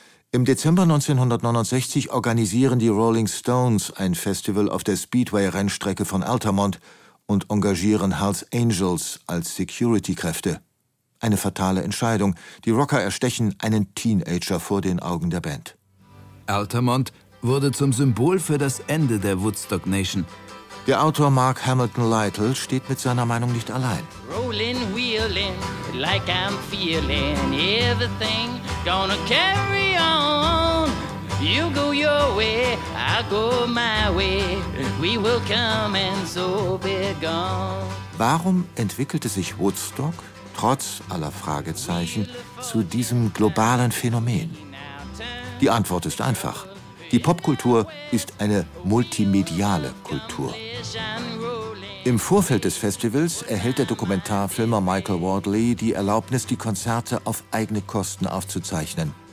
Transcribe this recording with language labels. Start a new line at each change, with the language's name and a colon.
German: Im Dezember 1969 organisieren die Rolling Stones ein Festival auf der Speedway-Rennstrecke von Altamont und engagieren Hells Angels als Security-Kräfte. Eine fatale Entscheidung. Die Rocker erstechen einen Teenager vor den Augen der Band. Altamont wurde zum Symbol für das Ende der Woodstock Nation. Der Autor Mark Hamilton Lytle steht mit seiner Meinung nicht allein.
English: Rolling, wheeling, like I'm feeling, everything gonna carry on. You go your way, I'll go my way, we will come and so be gone.
German: Warum entwickelte sich Woodstock, trotz aller Fragezeichen, zu diesem globalen Phänomen? Die Antwort ist einfach. Die Popkultur ist eine multimediale Kultur. Im Vorfeld des Festivals erhält der Dokumentarfilmer Michael Wardley die Erlaubnis, die Konzerte auf eigene Kosten aufzuzeichnen.